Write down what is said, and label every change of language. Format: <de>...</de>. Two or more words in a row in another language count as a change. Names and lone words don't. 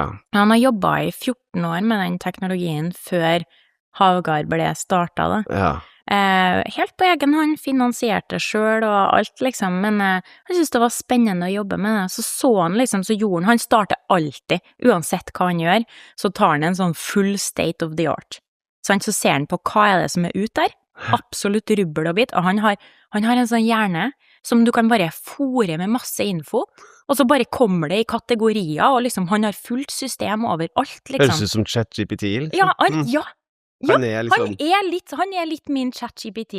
<no>Han har jobbet i 14 år med den teknologien før Havgard ble startet da. Ja. Helt på egen hånd, finansierte selv og alt liksom, men jeg synes det var spennende å jobbe med det. Så han liksom, så gjorde han starter alltid, uansett hva han gjør, så tar han en sånn full</no> <en>state of the art.</en> <no>Så ser han på hva det som ut der, absolutt rubbel og bit, og han har en sånn hjerne som du kan bare fore med masse info, og så bare kommer det i kategorier, og liksom han har fullt system over alt, liksom. Høres ut som ChatGPT, liksom. Ja, han er litt min ChatGPT.</no>